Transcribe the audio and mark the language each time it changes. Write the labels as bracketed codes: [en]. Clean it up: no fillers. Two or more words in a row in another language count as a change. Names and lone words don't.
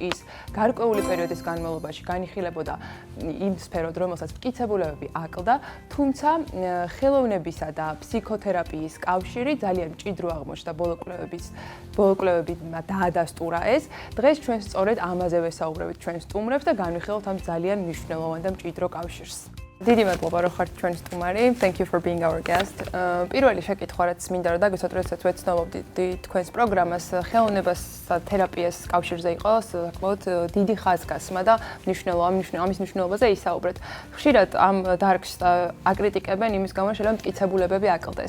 [ka] ის გარკვეული პერიოდის განმავლობაში განიხილებოდა იმ სფეროდ, რომელსაც მტკიცებულებები აკლდა, თუმცა ხელოვნებისა და ფსიქოთერაპიის კავშირი ძალიან მჭიდრო აღმოჩნდა ბოლო კვლევებმა დაადასტურა ეს. დღეს ჩვენ სწორედ ამაზე ვესაუბრებით ჩვენ სტუმრებს და განვიხილავთ ამ ძალიან მნიშვნელოვან და მჭიდრო კავშირს. დიდი მადლობა, რომ ხართ ჩვენი სტუმარი. [en] Thank you for being our guest. [ka] პირველი შეკითხვა, რაც მინდა რომ დაგისვათ, როდესაც ვეცნობდი თქვენს პროგრამას, ხელოვნებას და თერაპიას კავშირზე იყო საკმაოდ დიდი ხაზგასმა და ამის მნიშვნელობაზე ისაუბრეთ. ხშირად ამ დარგს აკრიტიკებენ იმის გამო, შეიძლება მტკიცებულებები აკლდეს.